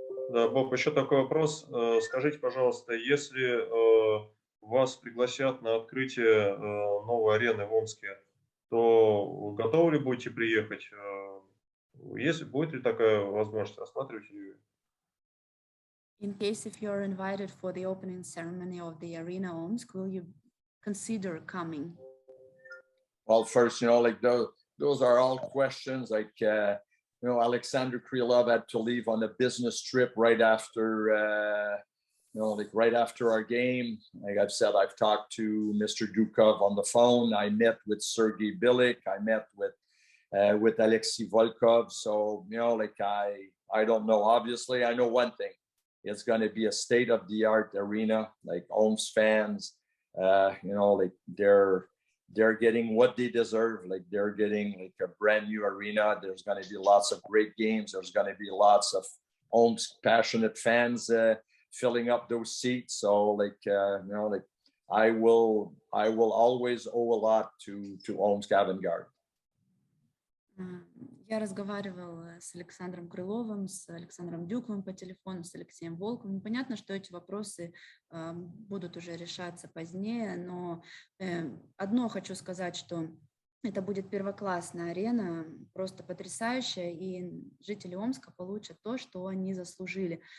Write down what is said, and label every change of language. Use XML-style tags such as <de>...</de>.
<ru>Да, Боб, еще такой вопрос. Скажите, пожалуйста, если вас пригласят на открытие новой арены в Омске, то готовы ли будете приехать? Будет ли такая возможность? Рассматриваете ли?</ru> <en>In case if you're invited for the opening ceremony of the arena Omsk, will you consider coming? Well, first, you know, like those are all questions like, you know, Alexander Krylov had to leave on a business trip right after, you know, like right after our game. Like I've said, I've talked to Mr. Dukov on the phone. I met with Sergei Bilik. I met with Alexei Volkov. So, you know, like I don't know. Obviously, I know one thing. It's going to be a state-of-the-art arena. Like Omsk fans, you know, like they're getting what they deserve. Like they're getting like a brand new arena. There's going to be lots of great games. There's going to be lots of Omsk passionate fans filling up those seats. So like, you know, like I will always owe a lot to Omsk Avangard.</en> <ru>Я разговаривала с Александром Крыловым, с Александром Дюковым по телефону, с Алексеем Волковым. Понятно, что эти вопросы будут уже решаться позднее, но одно хочу сказать, что это будет первоклассная арена, просто потрясающая, и жители Омска получат то, что они заслужили.</ru>